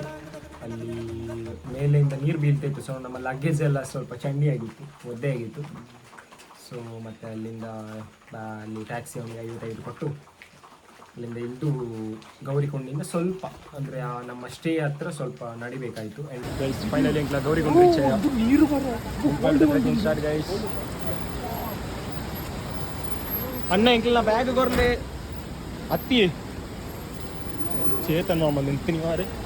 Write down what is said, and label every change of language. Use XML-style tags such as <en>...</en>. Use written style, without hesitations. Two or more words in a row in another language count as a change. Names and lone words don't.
<kn>ಅಲ್ಲಿ ಮೇಲೆಯಿಂದ ನೀರು ಬೀಳ್ತಿತ್ತು. ಸೊ ನಮ್ಮ ಲಗೇಜ್ ಎಲ್ಲ ಸ್ವಲ್ಪ ಚಂಡಿ ಆಗಿತ್ತು, ಒದ್ದೆ ಆಗಿತ್ತು. ಸೊ ಮತ್ತು ಅಲ್ಲಿಂದ ಅಲ್ಲಿ ಟ್ಯಾಕ್ಸಿ ಅವನಿಗೆ 55 ಕೊಟ್ಟು ಅಲ್ಲಿಂದ ಇದ್ದು ಗೌರಿಕೊಂಡಿಂದ ಸ್ವಲ್ಪ ಅಂದರೆ ನಮ್ಮ ಸ್ಟೇ ಹತ್ರ ಸ್ವಲ್ಪ ನಡಿಬೇಕಾಯಿತು.</kn> <en>and guys finally ಎಂಕ್ಲ ಗೌರಿಕೊಂಡು reach start guys.</en> <tcy>ಅಣ್ಣ ಎಂಕ್ಲ ಬ್ಯಾಗ್ ಕೊರ್ಲೆ ಅತ್ತಿ ಚೇತನ್ ಮಾಮ ನಿಂತೀನಿ ಮಾರೆ.</tcy>